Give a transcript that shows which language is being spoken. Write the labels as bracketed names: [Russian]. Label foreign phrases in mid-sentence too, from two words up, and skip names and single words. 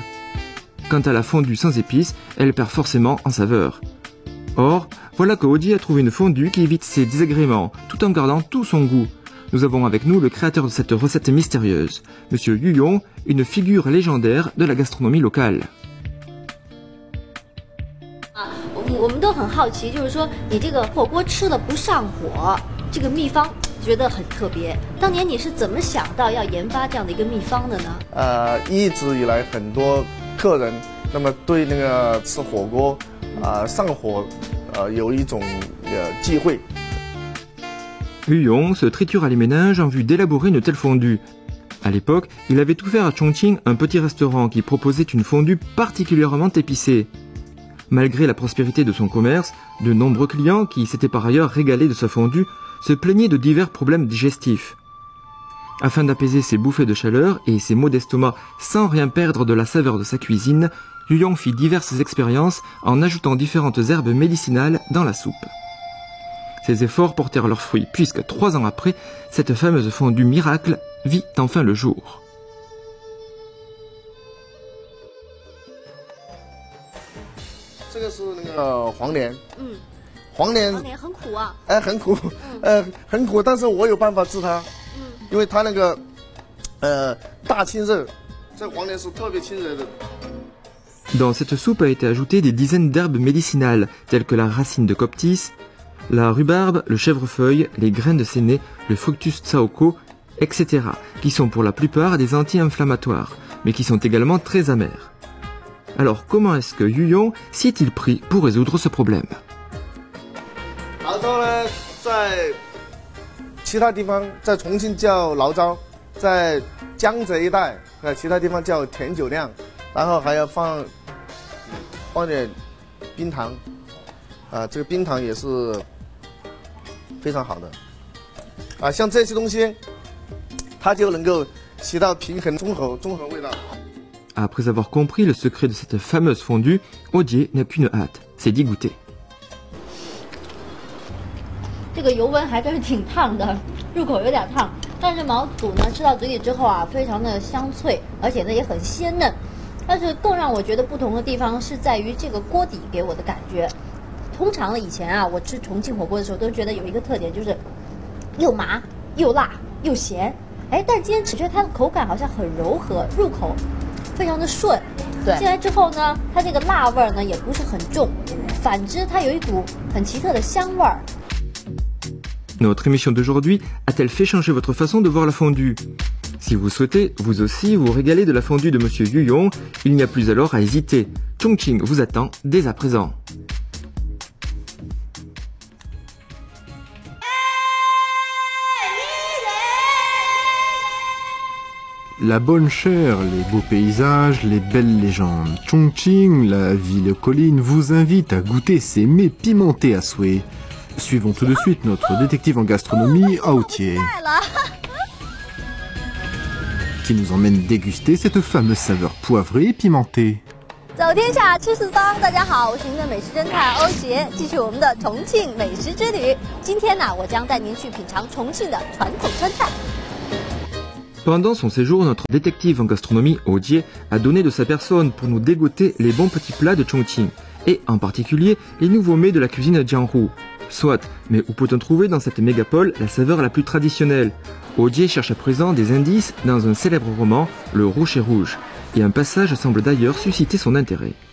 [French] Quant à la fondue sans épices, elle perd forcément en saveur. Or, voilà que Oji a trouvé une fondue qui évite ces désagréments, tout en gardant tout son goût. Nous avons avec nous le créateur de cette recette mystérieuse, Monsieur Yu Yong, une figure légendaire de la gastronomie locale. [Chinese] 我们都很好奇，就是说你这个火锅吃了不上火，这个秘方觉得很特别。当年你是怎么想到要研发这样的一个秘方的呢？一直以来很多客人那么对那个吃火锅上火有一种忌讳。 [French] Yu Yong se tritura les méninges en vue d'élaborer une telle fondue. À l'époque, il avait ouvert à Chongqing un petit restaurant qui proposait une fondue particulièrement épicée. Malgré la prospérité de son commerce, de nombreux clients qui s'étaient par ailleurs régalés de sa fondue se plaignaient de divers problèmes digestifs. Afin d'apaiser ses bouffées de chaleur et ses maux d'estomac sans rien perdre de la saveur de sa cuisine, Yu Yong fit diverses expériences en ajoutant différentes herbes médicinales dans la soupe. Ces efforts portèrent leurs fruits puisque 3 ans après, cette fameuse fondue miracle vit enfin le jour. [Chinese] 这个是那个黄连，黄连很苦啊，很苦，很苦，但是我有办法治它，因为它那个大清热，这黄连是特别清热的。 [French] Dans cette soupe a été ajouté des dizaines d'herbes médicinales telles que la racine de coptis, la rhubarbe, le chèvrefeuille, les graines de séné, le fructus tsaoko, etc., qui sont pour la plupart des anti-inflammatoires, mais qui sont également très amers. Alors comment est-ce que Yu Yong s'y est-il pris pour résoudre ce problème? [Chinese] 醪糟呢，在其他地方在重庆叫醪糟，在江浙一带其他地方叫甜酒酿，然后还要放点冰糖，这个冰糖也是非常好的，像这些东西，它就能够起到平衡综合味道。 [French] Après avoir compris le secret de cette fameuse fondue, Oji n'a qu'une hâte, c'est d'y goûter. [Chinese] 这个油温还真是挺烫的，入口有点烫，但是毛肚呢吃到嘴里之后啊，非常的香脆，而且呢也很鲜嫩。但是更让我觉得不同的地方是在于这个锅底给我的感觉。通常呢以前啊，我吃重庆火锅的时候都觉得有一个特点，就是又麻又辣又咸。哎，但今天只觉得它的口感好像很柔和，入口 非常的顺，对，进来之后呢，它这个辣味呢也不是很重，反之它有一股很奇特的香味儿。 [French] Notre émission d'aujourd'hui a-t-elle fait changer votre façon de voir la fondue? Si vous souhaitez, vous aussi, vous régaler de la fondue de Monsieur Yu Yong, il n'y a plus alors à hésiter. Chongqing vous attend dès à présent. La bonne chair, les beaux paysages, les belles légendes. Chongqing, la ville colline, vous invite à goûter ces mets pimentés à souhait. Suivons tout de suite notre détective en gastronomie, Aotier, qui nous emmène déguster cette fameuse saveur poivrée et pimentée. [Chinese] 走天下吃四方，大家好，我是您的美食侦探欧杰，继续我们的重庆美食之旅。今天呢，我将带您去品尝重庆的传统川菜。 [French] Pendant son séjour, notre détective en gastronomie, Ojie, a donné de sa personne pour nous dégoter les bons petits plats de Chongqing, et en particulier les nouveaux mets de la cuisine Jianghu. Soit, mais où peut-on trouver dans cette mégapole la saveur la plus traditionnelle? Ojie cherche à présent des indices dans un célèbre roman, Le Rocher Rouge, et un passage semble d'ailleurs susciter son intérêt.